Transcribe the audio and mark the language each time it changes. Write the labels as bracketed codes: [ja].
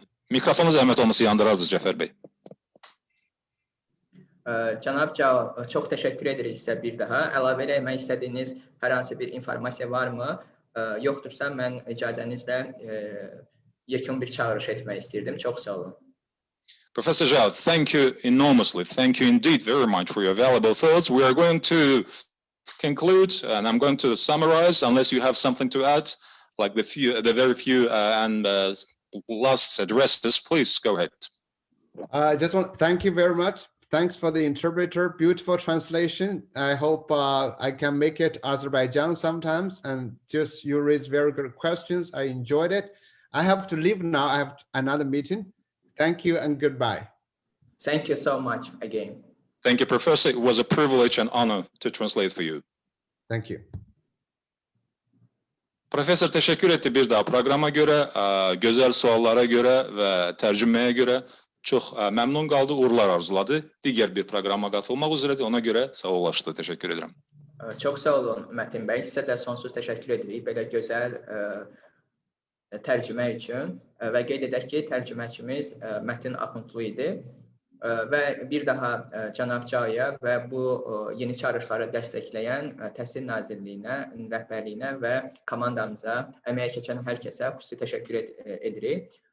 [az] Mikrofonu zəhmət olması yandırardınız, Cəfər bəy. Cənab Jao, çox təşəkkür edirik sizə bir daha. Əlavə etmək istədiyiniz hər hansı bir informasiya varmı? Yoxdursa, mən icazənizlə yekun bir çağırış etmək istirdim. Çox sağ olun. [en] Professor Jao, thank you enormously. Thank you indeed very much for your valuable thoughts. We are going to conclude, and I'm going to summarize, unless you have something to add, like the very few and last addresses. Please go ahead. I just want to thank you very much. Thanks for the interpreter. Beautiful translation. I hope I can make it Azerbaijan sometimes, and just you raised very good questions. I enjoyed it. I have to leave now. I have another meeting. Thank you and goodbye. Thank you so much again. Thank you, Professor. It was a privilege and honor to translate for you. Thank you. [az] Professor təşəkkür etdi bir daha proqrama görə, gözəl suallara görə və tərcüməyə görə. Çox məmnun qaldı, uğurlar arzuladı. Digər bir proqrama qatılmaq üzrədir. Ona görə sağollaşdı. Təşəkkür edirəm. Çox sağ olun Mətin bəy. Sizə də sonsuz təşəkkür edirik belə gözəl tərcümə üçün və qeyd edək ki, tərcüməçimiz Mətin Axundlu idi və bir daha cənab Caoya və bu yeni çağırışları dəstəkləyən Təhsil Nazirliyinə, rəhbərliyinə və komandamıza, əməyə keçən hər kəsə xüsusi təşəkkür edirik.